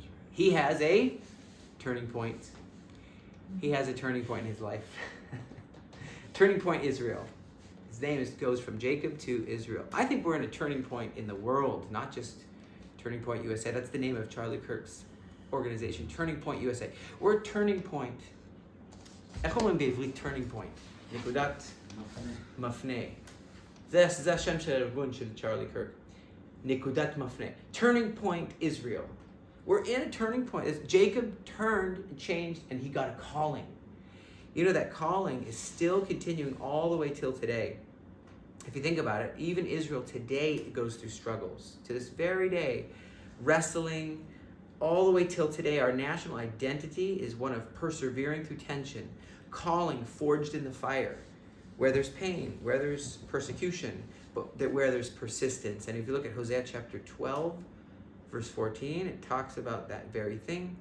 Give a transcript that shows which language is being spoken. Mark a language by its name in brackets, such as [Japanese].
[English] He has a turning point. He has a turning point in his life. Turning point Israel. His name goes from Jacob to Israel. I think we're in a turning point in the world, not just Turning Point USA. That's the name of Charlie Kirk's organization, Turning Point USA. We're a turning point. [Hebrew] איך אומרים בעברית turning point? נקודת מפנה. זה השם של הארגון של צ'רלי קרק. נקודת מפנה. [English] Turning Point Israel. We're in a turning point. Jacob turned and changed, and he got a calling. That calling is still continuing all the way till today. If you think about it, even Israel today goes through struggles. To this very day, wrestling, all the way till today, our national identity is one of persevering through tension, calling forged in the fire, where there's pain, where there's persecution, but where there's persistence. And if you look at Hosea chapter 12, verse 14, it talks about that very thing.